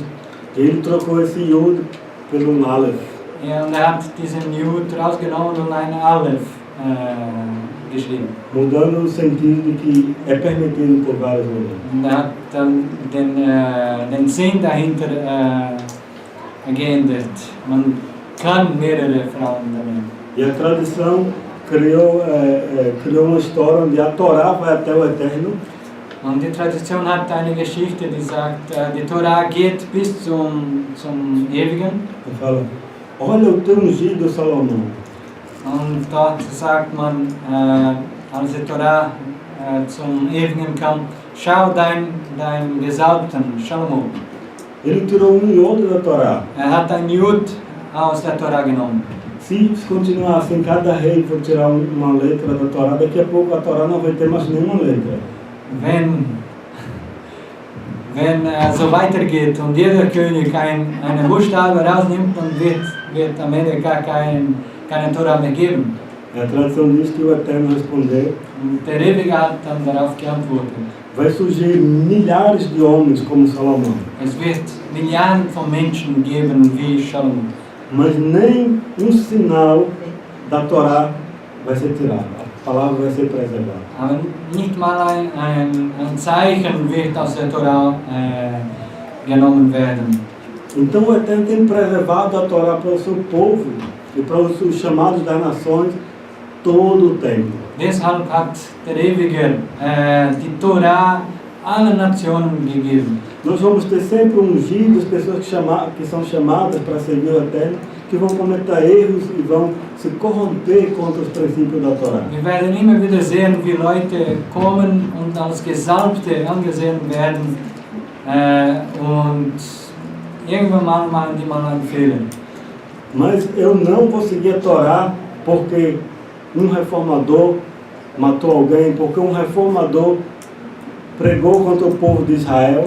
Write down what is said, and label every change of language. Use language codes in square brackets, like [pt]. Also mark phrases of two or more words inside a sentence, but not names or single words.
[pt] Ele trocou esse Yod pelo Aleph. [de] Und hat diesen Yud rausgenommen und ein Aleph geschrieben. [pt] Mudando o sentido de que é permitido ter várias mulheres. [de] Und hat dann den Sinn dahinter geändert. Man kann mehrere Frauen nehmen. [pt] E a tradição criou uma história onde a Torá vai até o Eterno. [de] Und die Tradition hat eine Geschichte, die sagt, die Torah geht bis zum Ewigen. [pt] E fala: olha o teu ungido Salomão. [de] Und dort sagt man, als die Torah zum Ewigen kam, schau dein Gesalbten, Salomo. [pt] Ele tirou Yod da Torá. [de] Hat ein Yud aus der Torah genommen. [pt] Se continuar assim, cada rei for tirar uma letra da Torá, daqui a pouco a Torá não vai ter mais nenhuma letra. [de] Wenn so weitergeht und jeder König einen Buchstabe rausnimmt, dann wird am Ende gar keine Torah mehr geben. [pt] A tradição diz que o Eterno respondeu. [de] Und der Ewige hat dann darauf geantwortet. [pt] Vai surgir milhares de homens como Salomão. [de] Es wird Milliarden von Menschen geben wie Shalom. [pt] Mas nem sinal da Torá vai ser tirado. A palavra vai ser preservada. [de] Aber nicht mal ein Zeichen wird aus der Torah genommen werden. [pt] Então o Eterno tem preservado a Torá para o seu povo e para os chamados das nações todo o tempo. [de] Deshalb hat der Ewige die Torah allen Nationen gegeben. [pt] Nós vamos ter sempre ungidos, pessoas que são chamadas para servir o Eterno, que vão cometer erros e vão se corromper contra os princípios da Torá. [de] Wir werden immer wieder sehen, wie Leute kommen und als Gesalbte angesehen werden und irgendwann mal machen die mal einen Fehler. [pt] Mas eu não vou seguir a Torá porque reformador matou alguém, porque reformador pregou contra o povo de Israel.